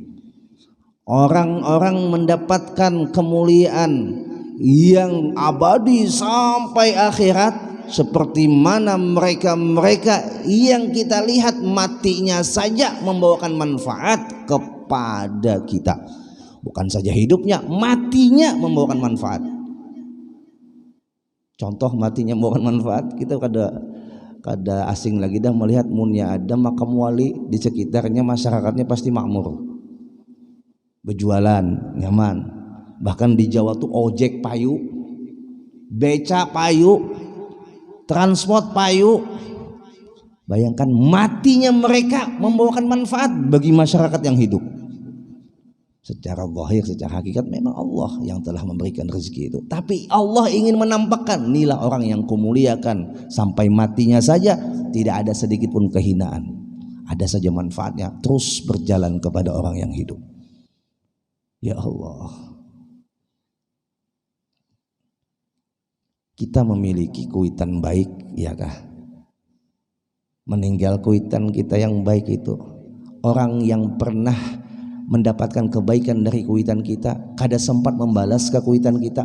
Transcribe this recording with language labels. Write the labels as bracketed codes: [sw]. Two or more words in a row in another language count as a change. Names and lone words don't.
[id] Orang-orang mendapatkan kemuliaan yang abadi sampai akhirat seperti mana mereka-mereka yang kita lihat matinya saja membawakan manfaat kepada kita. Bukan saja hidupnya, matinya membawakan manfaat. Contoh matinya membawakan manfaat, [bjn] kita ada kada asing lagi dah [id] melihat munnya ada makam wali di sekitarnya, masyarakatnya pasti makmur, berjualan nyaman. Bahkan di Jawa tuh ojek payu, beca payu, transport payu. Bayangkan matinya mereka membawakan manfaat bagi masyarakat yang hidup. Secara zahir, secara hakikat memang Allah yang telah memberikan rezeki itu. Tapi Allah ingin menampakkan, inilah orang yang kumuliakan sampai matinya saja tidak ada sedikit pun kehinaan. Ada saja manfaatnya, terus berjalan kepada orang yang hidup. Ya Allah. [bjn] Kita memiliki kuitan baik, ya kah? Meninggal kuitan kita yang baik itu. Orang yang pernah mendapatkan kebaikan dari kuitan kita kada sempat membalas ke kuitan kita.